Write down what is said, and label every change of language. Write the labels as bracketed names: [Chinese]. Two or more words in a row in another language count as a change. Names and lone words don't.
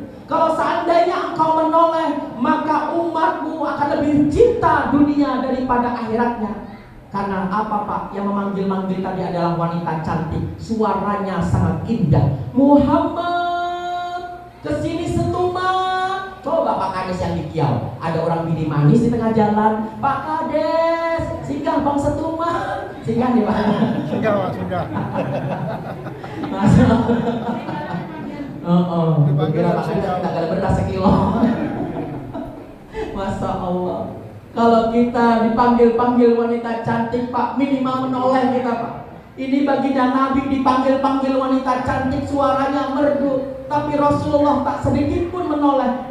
[Indonesian] Kalau seandainya engkau menoleh, maka umatmu akan lebih cinta dunia daripada akhiratnya. Karena apa Pak? Yang memanggil-manggil tadi adalah wanita cantik, suaranya sangat indah. Muhammad, kesini setumah. Coba Pak Kades yang di Kiau, ada orang bini manis di tengah jalan. Pak Kades, singgah Bang Setumah. Singgah nih Pak. Singgah Pak, singgah. Masya Allah. Oh, Dipanggil kira Pak Kades singgah. kita gak beras sekilo. Masya Allah. Kalau kita dipanggil-panggil wanita cantik Pak, minimal menoleh kita Pak. Ini baginda Nabi dipanggil-panggil wanita cantik, suaranya merdu, tapi Rasulullah tak sedikit pun menoleh.